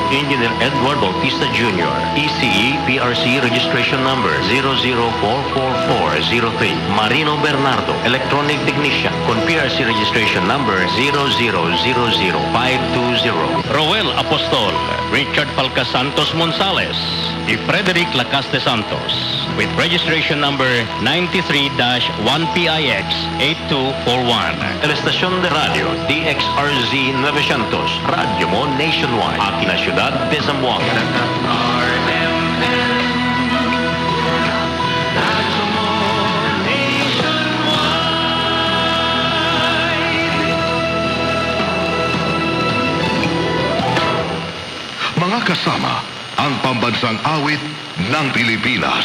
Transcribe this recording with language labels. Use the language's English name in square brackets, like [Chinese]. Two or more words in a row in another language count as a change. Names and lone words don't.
[English] Engineer Edward Bautista Jr. ECE PRC Registration Number 0044403. Marino Bernardo, Electronic Technician, con PRC Registration Number 0000520. Roel Apostol, Richard Palca Santos Monsales, y Frederick Lacaste Santos, with registration number 93-1PIX8241. [Chavacano] El estación de radio DXRZ 900, Radio Mo Nationwide, aquí en la ciudad de Zamboanga. [Filipino] Mga kasama, ang pambansang awit ng Pilipinas.